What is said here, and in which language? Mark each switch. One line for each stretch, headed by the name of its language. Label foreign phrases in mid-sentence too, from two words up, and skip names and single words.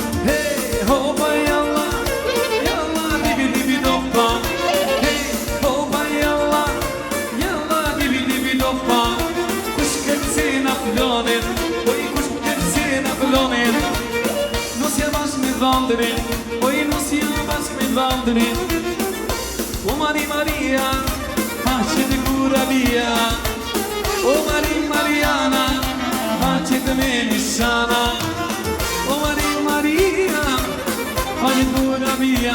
Albanian: Hey, hopa jalla, jalla, dibi dibi doppa. Hey, hopa jalla, jalla, dibi dibi doppa. Kush kërci na flonin, oj kush kërci na flonin. Nus ja bash me dhëndrin, oj nus ja bash me dhëndrin.
Italian: O Mari Maria, pace de cura via. O Mari Mariana, pace de Melisana. O Mari Maria, pace de cura via.